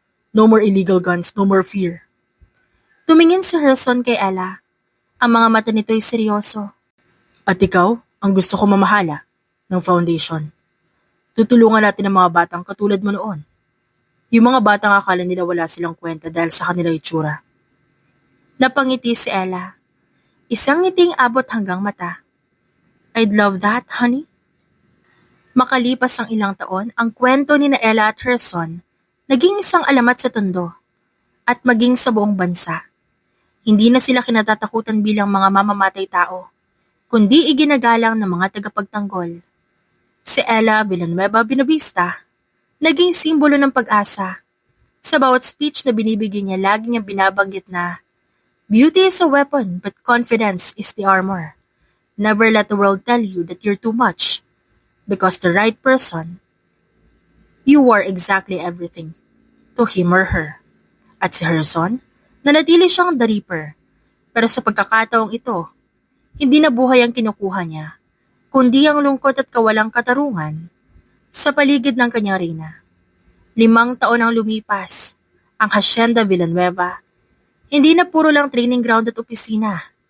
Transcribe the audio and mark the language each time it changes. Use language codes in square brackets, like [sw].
[en] No more illegal guns, no more fear. [tl] Tumingin si Herson kay Ella. Ang mga mata nito'y seryoso. At ikaw, ang gusto ko mamahala ng foundation. Tutulungan natin ang mga batang katulad mo noon. Yung mga batang akala nila wala silang kwenta dahil sa kanila itsura. Napangiti si Ella. Isang ngiting abot hanggang mata. [en] I'd love that, honey. [tl] Makalipas ang ilang taon, ang kwento ni na Ella at Herson naging isang alamat sa tondo at maging sa buong bansa. Hindi na sila kinatatakutan bilang mga mamamatay tao, kundi iginagalang ng mga tagapagtanggol. Si Ella Villanueva Binavista, naging simbolo ng pag-asa. Sa bawat speech na binibigyan niya, lagi niyang binabanggit na, [en] beauty is a weapon, but confidence is the armor. Never let the world tell you that you're too much. Because the right person, you are exactly everything to him or her. [tl] At si Herson, nanatili siyang the Reaper. Pero sa pagkakataong ito, hindi na buhay ang kinukuha niya, kundi ang lungkot at kawalang katarungan sa paligid ng kanyang reyna. 5 taon ang lumipas, ang Hacienda Villanueva, hindi na puro lang training ground at opisina.